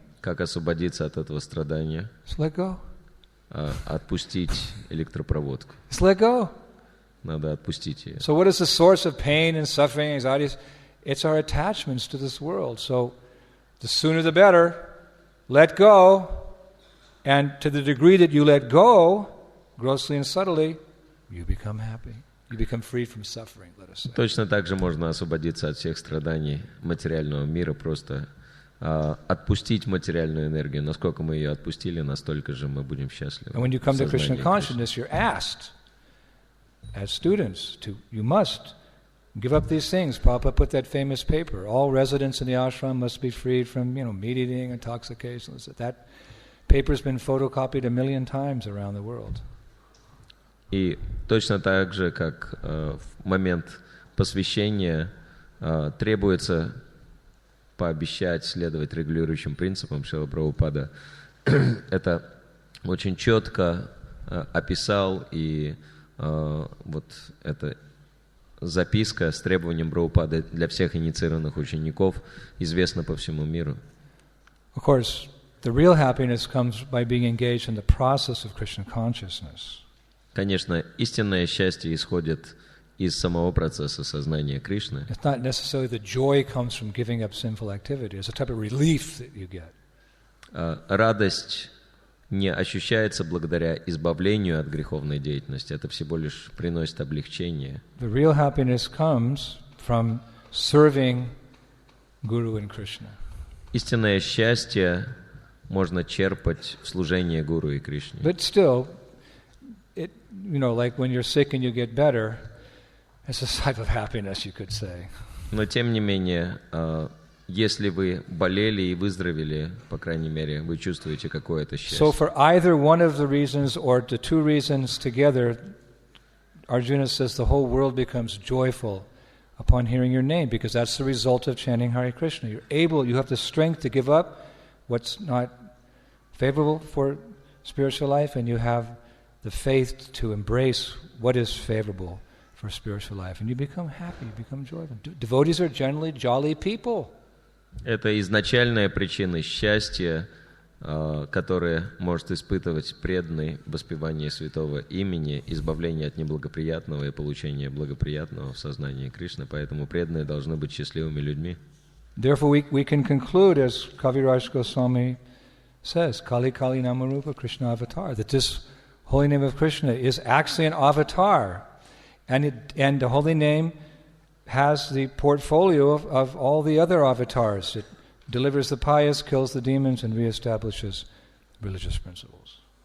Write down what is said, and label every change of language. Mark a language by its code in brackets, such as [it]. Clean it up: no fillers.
[ru] Как освободиться от этого страдания? [en] Just let go. [ru] Отпустить электропроводку. [en] Just let go. [ru] Надо отпустить ее. [en] So what is the source of pain and suffering, anxieties? It's our attachments to this world. So the sooner the better. Let go. And to the degree that you let go, grossly and subtly, you become happy. You become free from suffering, let us say. [ru] Точно так же можно освободиться от всех страданий материального мира, просто отпустить материальную энергию. Насколько мы ее отпустили, настолько же мы будем счастливы. [en] And when you come to Krishna consciousness, you're asked, as students, you must give up these things. Prabhupada put that famous paper, all residents in the ashram must be freed from, meat eating, intoxication. That paper's been photocopied 1 million times around the world. [ru] И точно так же, как в момент посвящения требуется пообещать следовать регулирующим принципам, Шрила Прабхупада это очень четко описал, и вот эта записка с требованием Прабхупады для всех инициированных учеников известна по всему миру. [en] Of course, the real happiness comes by being engaged in the process of Krishna consciousness. [ru] Конечно, истинное счастье исходит из самого процесса сознания Кришны. [en] It's not necessarily the joy comes from giving up sinful activity. It's a type of relief that you get. [ru] Радость не ощущается благодаря избавлению от греховной деятельности. Это всего лишь приносит облегчение. [en] The real happiness comes from serving Guru and Krishna. [ru] Истинное счастье можно черпать в служении Гуру и Кришне. [en] But still, like when you're sick and you get better, it's a type of happiness, you could say. [ru] Но тем не менее, если вы болели и выздоровели, по крайней мере, вы чувствуете какое-то счастье. [en] So for either one of the reasons or the two reasons together, Arjuna says the whole world becomes joyful upon hearing your name, because that's the result of chanting Hare Krishna. You have the strength to give up what's not favorable for spiritual life, and you have the faith to embrace what is favorable for spiritual life. And you become happy, you become joyful. Devotees are generally jolly people. [ru] Это изначальная причина счастья, которое может испытывать преданный в воспевании святого имени, избавление от неблагоприятного и получение благоприятного в сознании Кришны. Поэтому преданные должны быть счастливыми людьми. [en] Therefore we can conclude, as Kaviraj Goswami says, [sa] Kali Kali Namarupa Krishna Avatar, [en] that this holy name of Krishna is actually an avatar. And the holy name has the portfolio of all the other avatars. It delivers the pious, kills the demons, and reestablishes religious principles.